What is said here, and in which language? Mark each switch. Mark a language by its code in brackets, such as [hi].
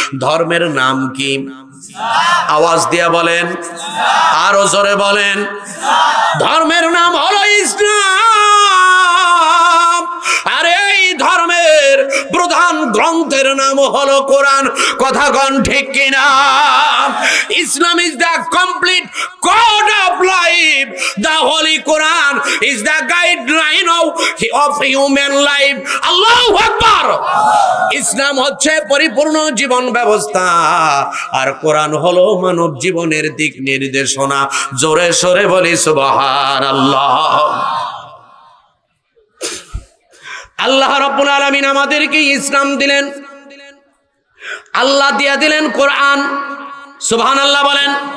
[bn] ধর্মের নাম কি? আওয়াজ দিয়া বলেন, আরো জোরে বলেন। ধর্মের নাম হলো ইসলাম। আর এই ধর্মের প্রধান গ্রন্থের নাম হলো কোরআন। কথা কোন ঠিক কিনা? [en] Islam is the complete code of life. The Holy Quran is the guideline of human life. [ar] Allahu Akbar. [bn] ইসলাম হচ্ছে পরিপূর্ণ জীবন ব্যবস্থা, আর কোরআন হলো মানব জীবনের দিক নির্দেশনা। জোরে সোরে বলি সুবহানাল্লাহ। আল্লাহ রাব্বুল আলামিন আমাদেরকে ইসলাম দিলেন, আল্লাহ দিয়া দিলেন কোরআন। সুবহানাল্লাহ বলেন।